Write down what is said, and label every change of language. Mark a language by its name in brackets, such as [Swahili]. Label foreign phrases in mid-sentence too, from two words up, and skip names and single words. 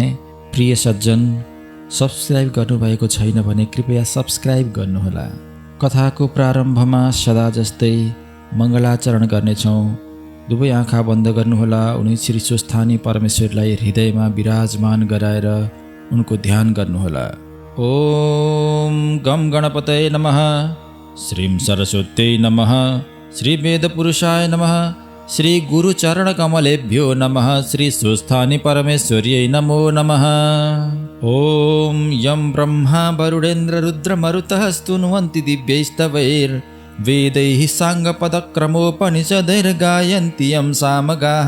[Nepali] प्रिय सज्जन, सब्सक्राइब गर्नुभएको छैन भने कृपया सब्सक्राइब गर्नुहोला। कथाको प्रारम्भमा सदा जस्तै मङ्गलाचरण गर्नेछौँ। दुवै आँखा बन्द गर्नुहोला। उनी श्री स्वस्थानी परमेश्वरलाई हृदयमा विराजमान गराएर उनको ध्यान गर्नुहोला। [Sanskrit] ओम गम गणपतये नमः, श्रीं सरस्वत्यै नमः, श्री वेदपुरुषाय नमः, श्री गुरुचरणकमलेभ्यो नमः, श्री स्वस्थानी परमेश्वर्यै नमो नमः। ओम यं ब्रह्मा वरुणेन्द्र रुद्रमरुतः स्तुन्वन्ति दिव्यैस्तवैर् वेदैः साङ्गपदक्रमोपनिषदैर्गायन्ति यं सामगाः।